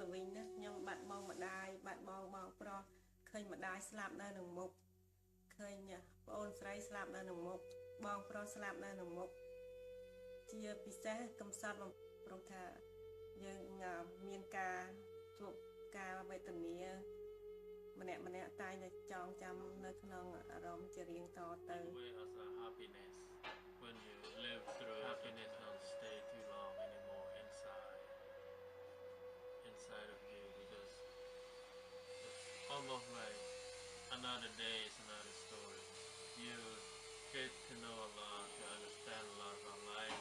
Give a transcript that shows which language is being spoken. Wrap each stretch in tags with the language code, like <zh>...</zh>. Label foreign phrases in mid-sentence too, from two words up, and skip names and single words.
<km>វិញណាខ្ញុំបាត់បង់ម្ដាយបាត់បង់បងប្រុសឃើញម្ដាយស្លាប់នៅនឹងមុខឃើញប្អូនស្រីស្លាប់នៅនឹងមុខបងប្រុសស្លាប់នៅនឹងមុខជាពិសេសកំសត់ព្រោះថាយើងមានការជួបការវេទនាម្នាក់តែងតែចងចាំនៅក្នុងអារម្មណ៍ជារៀងតទៅ</km> <en>way as a happiness when you live through happiness don't stay too long anymore inside of you because it's almost like another day is another story. You get to know a lot, to understand a lot about life.</en>